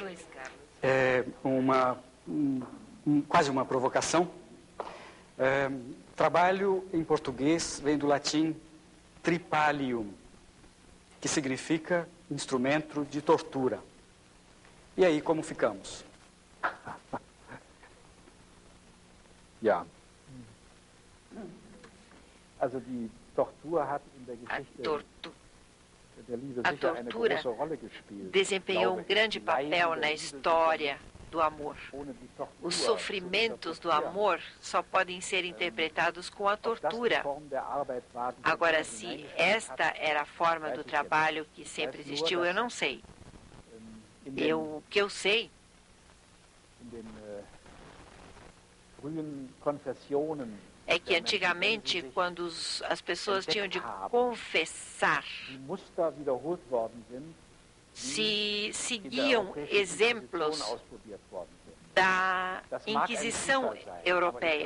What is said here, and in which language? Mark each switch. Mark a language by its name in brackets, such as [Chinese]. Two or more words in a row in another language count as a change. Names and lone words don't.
[Portuguese] Luiz Carlos. Quase uma provocação. Trabalho em português vem do latim tripalium, que significa instrumento de tortura. E aí, como ficamos? [German] Ja. Also die Tortur hat in der Geschichte der Liebe [Portuguese] A [German] sicher eine [Portuguese] tortura [German] große Rolle gespielt. [Portuguese] desempenhou um grande papel na história do amor. Os sofrimentos do amor só podem ser interpretados com a tortura. Agora, se esta era a forma do trabalho que sempre existiu, eu não sei. O que eu sei é que antigamente, quando as pessoas tinham de confessar, se seguiam exemplos da Inquisição Europeia.